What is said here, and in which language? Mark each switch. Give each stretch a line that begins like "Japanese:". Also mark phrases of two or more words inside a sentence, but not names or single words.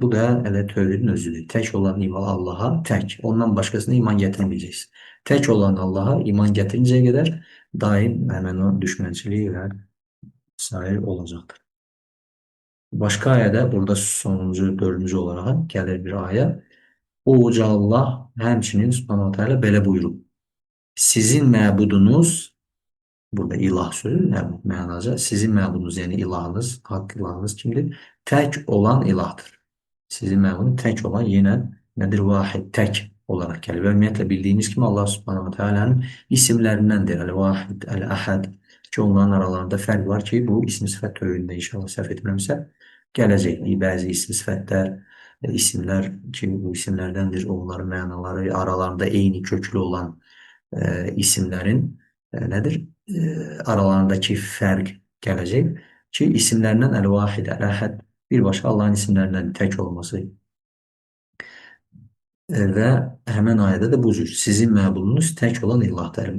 Turkish: Bu da hele tövhidin özüdür. Tek olan iman Allah'a tek. Ondan başkasına iman getirmeyeceksin. Tek olan Allah'a iman getirinceye kadar daim hemen o düşmançılığı ve sahip olacaktır. Başka ayede burada sonuncu, dördüncü olarak gelir bir ayet.
Azerbaijani: O Uca Allah həmçinin
Arabic: سبحانه وتعالى
Azerbaijani: belə buyurub. Sizin məbudunuz, burada ilah sözü mənaca, sizin məbudunuz yani ilahınız, hak ilahınız kimdir?
Turkish: Tek olan ilahdır.
Azerbaijani: Sizin məbudunuz tek olan
Turkish: yine nedir? Vahid, tek olarak gelir. Ve ümumiyyətlə bildiğimiz kimi Allah
Arabic: سبحانه وتعالى
Turkish: isimlerindendir.
Azerbaijani: El-Vahid, El-Ahad ki onların aralarında fərq var ki bu isim sifət tövhidində inşallah səhv etmirəmsə gələcək. Bəzi isim sifətlər, isimler ki bu isimlerdendir. Onların mənaları aralarında eyni köklü olan isimlerin nedir?
Turkish: Aralarındaki fark gelecek. Ki isimlerinden el-vahid, el-ahad bir başka Allah'ın isimlerinden tek olması. Ve hemen ayette de bu cür.
Azerbaijani: Sizin məbudunuz tek olan ilahdır.